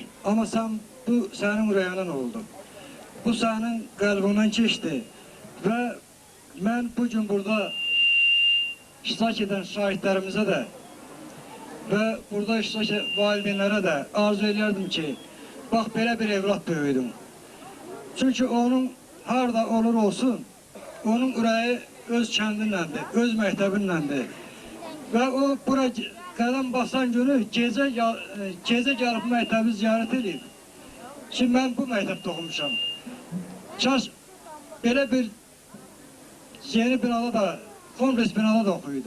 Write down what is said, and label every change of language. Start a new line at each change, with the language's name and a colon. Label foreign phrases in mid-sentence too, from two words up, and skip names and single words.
Azerbaijani: Ama bu senin ürəyindən oldu. Bu senin qəlbindən keçdi.
Turkish: Ve ben bugün burada iştirak eden şahitlerimize de ve burada iştirak eden valideynlere de arzu ederdim ki bak
Azerbaijani: belə bir evlat böyüdüm. Çünkü onun harda olur olsun onun ürəyi öz kəndinləndir, öz məktəbinləndir. Ve o bura qədəm basan günü gecə gəlib məktəbi ziyarət edib. Şimdi ben bu məktəbdə oxumuşam. Kaş belə bir yeni binada da, kompleks binada da oxuyurdum.